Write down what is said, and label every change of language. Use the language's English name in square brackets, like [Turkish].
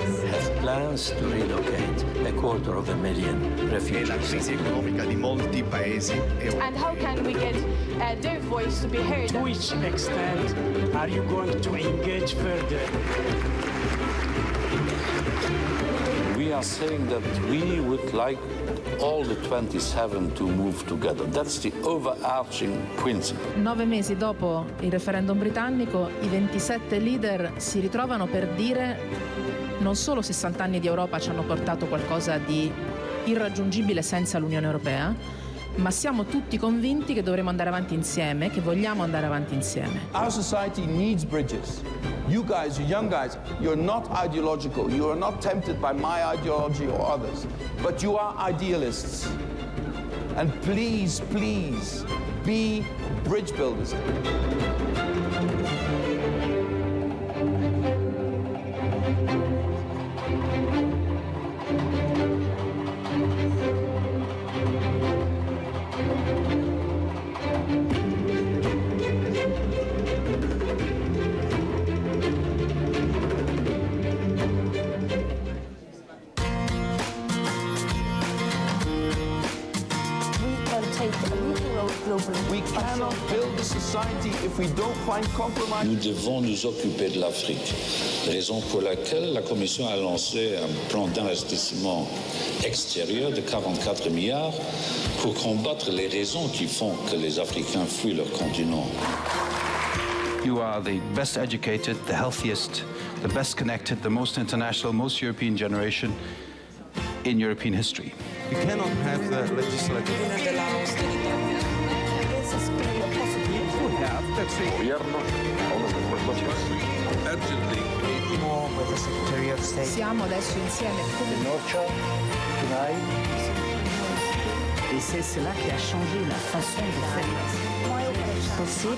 [English] has plans to relocate 250,000 refugees. [Italian] La crisi economica di molti paesi europei. [English] And how can we get their voice to be heard? To which extent are you going to engage further? We We are saying that we would like all the 27 to move together. That's the overarching principle. [Italian] 9 mesi dopo il referendum britannico, i 27 leader si ritrovano per dire non solo 60 anni di Europa ci hanno portato qualcosa di irraggiungibile senza l'Unione Europea, ma siamo tutti convinti che dovremo andare avanti insieme, che vogliamo andare avanti insieme. [English] Our society needs bridges. You guys, you young guys, you're not ideological. You are not tempted by my ideology or others. But you are idealists. And please, please, be bridge builders. We cannot build a society if we don't find compromise. [French] Nous devons nous occuper de l'Afrique, raison pour laquelle la Commission a lancé un plan d'investissement extérieur de 44 milliards pour combattre les raisons qui font que les Africains fuient leur continent. [English] You are the best educated, the healthiest, the best connected, the most international, most European generation in European history. You cannot have the legislative. [Italian] Siamo adesso insieme come [French] Et c'est cela qui a changé la façon de faire.